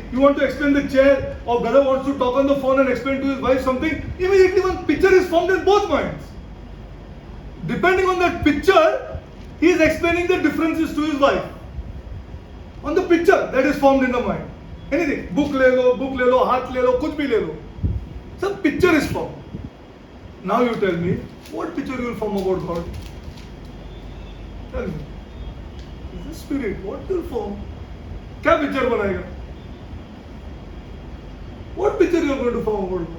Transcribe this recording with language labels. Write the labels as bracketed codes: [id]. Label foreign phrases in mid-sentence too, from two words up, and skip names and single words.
[en] You want to explain the chair, or brother wants to talk on the phone and explain to his wife something, immediately one picture is formed in both minds. Depending on that picture, he is explaining the differences to his wife. On the picture that is formed in the mind. [hi] Anything. बुक ले लो, हाथ ले लो, कुछ भी ले लो. [en] Some picture is formed. Now you tell me, what picture you will form about God? Tell me. Is the spirit. What will form? [hi] क्या picture बनाएगा? [en] What picture you are going to form about God?